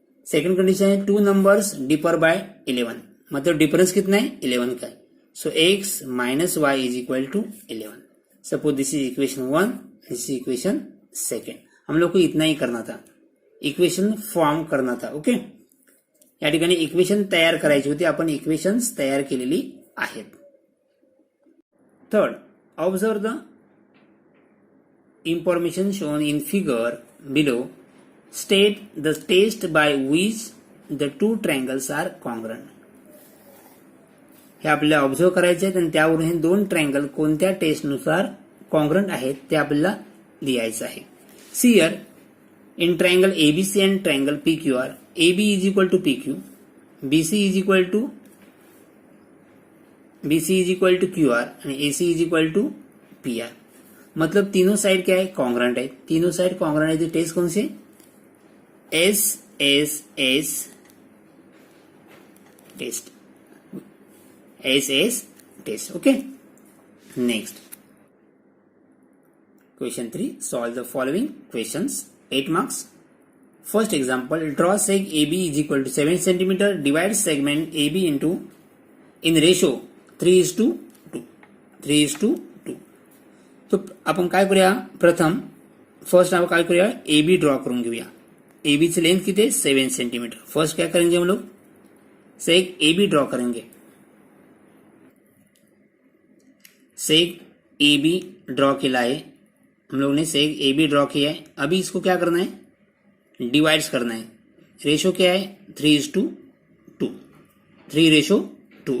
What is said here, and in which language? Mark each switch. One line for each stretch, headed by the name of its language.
Hindi: Second condition है two numbers differ by 11. मतलब difference कितना है? 11 का है.
English: So x minus Y is equal to 11. Suppose this is equation 1, this is equation second.
Hindi: हम लोग को इतना ही करना था, इक्वेशन फॉर्म करना था.
Marathi: ओके, या ठिकाणी इक्वेशन तयार करायची होती. आपण इक्वेशन्स तयार केलेली आहेत.
English: Third, observe the information shown in figure below. State the test by which the two triangles are congruent.
Marathi: हे आपल्याला ऑब्झर्व करायचे आहेत आणि त्यावरून हे दोन ट्रायंगल कोणत्या टेस्टनुसार कॉन्ग्रंट आहेत ते आपल्याला लिहायचं आहे.
English: See here in triangle ABC and triangle PQR, AB is equal to PQ, BC is equal to QR आणि AC is equal to PR.
Hindi: मतलब तीनों साइड क्या है? कॉन्ग्रेंट है. तीनों साइड कॉन्ग्रेंट है. तो टेस्ट कौन से?
English: SSS test. SS test. Okay, next question 3, solve the following questions, 8 marks. First example, draw seg AB is equal to 7 centimetre, divide segment AB into in ratio 3:2.
Marathi: 3:2. तो आपण काय करूया? प्रथम first आपण काय करूया? AB ड्रॉ करून घेऊया. AB ची लेंथ किती आहे? 7 सेंटीमीटर.
Hindi: फर्स्ट क्या करेंगे हम लोग? सेग AB ड्रॉ करेंगे.
Marathi: सेग AB ड्रॉ केला आहे.
Hindi: हम लोग ने सेग ए बी ड्रॉ किया है। अभी इसको क्या करना है, डिवाइड्स करना है। रेशो क्या है, 3:2, 3:2।